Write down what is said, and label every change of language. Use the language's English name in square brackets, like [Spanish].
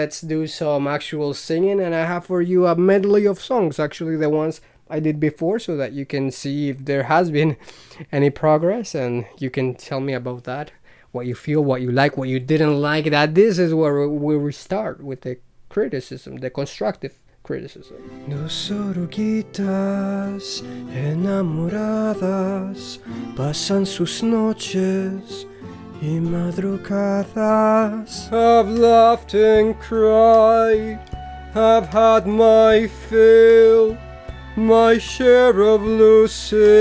[English] Let's do some actual singing, and I have for you a medley of songs, actually the ones I did before, so that you can see if there has been any progress and you can tell me about that. What you feel, what you like, what you didn't like. That this is where we start with the criticism, the constructive criticism. [Spanish] Dos oruguitas enamoradas pasan sus noches y madrugadas. [English] I've laughed and cried, I've had my fill, my share of losing.